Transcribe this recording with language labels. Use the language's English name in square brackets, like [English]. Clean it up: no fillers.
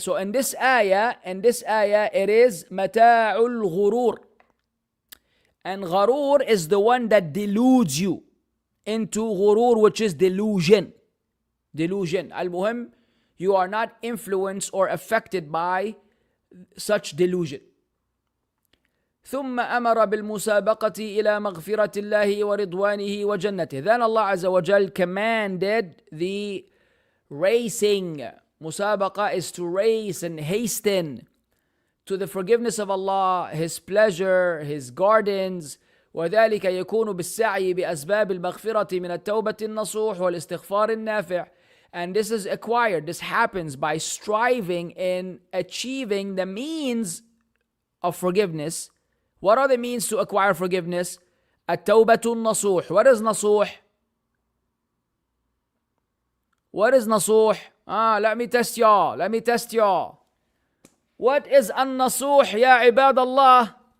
[English] So in this ayah, it is mata'ul ghurur. And gharur is the one that deludes you into ghurur, which is delusion. Al-muhim, you are not influenced or affected by such delusion. [Arabic] ثم أمر بالمسابقة إلى مغفرة الله ورضوانه وجنته. [English] Then Allah Azza wa Jal commanded the racing. Musabaqa is to race and hasten to the forgiveness of Allah, His pleasure, His gardens. [Arabic] وذلك يكون بالسعي بأسباب المغفرة من التوبة النصوح والاستغفار النافع. [English] And this is acquired, this happens by striving in achieving the means of forgiveness. What are the means to acquire forgiveness? [Arabic] التوبة النصوح. [English] What is نصوح? What is نصوح? Let me test y'all. What is [Arabic] النصوح يا عباد الله?